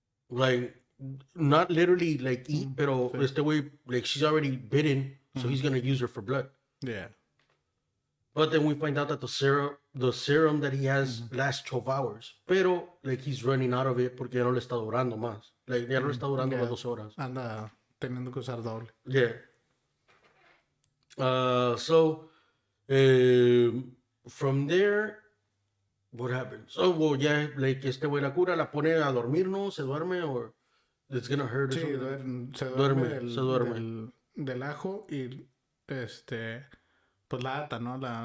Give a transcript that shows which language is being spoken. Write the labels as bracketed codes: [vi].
[en] Like, not literally, like, eat, [es] pero este güey, [en] like, she's already bitten, so he's gonna use her for blood. Yeah. But then we find out that the serum that he has lasts 12 hours. Pero, like, he's running out of it [es] porque ya no le está durando más. Like, ya no le está durando las 12 horas. Anda teniendo que usar doble. [en] Yeah. So, from there, what happens? [es] Oh, well, yeah, like, este güey la cura, la pone a dormir, ¿no? Se duerme, [en] or it's gonna hurt. or [es] Sí, [en] something? [es] se duerme, Se duerme. del ajo y pues la ata, ¿no?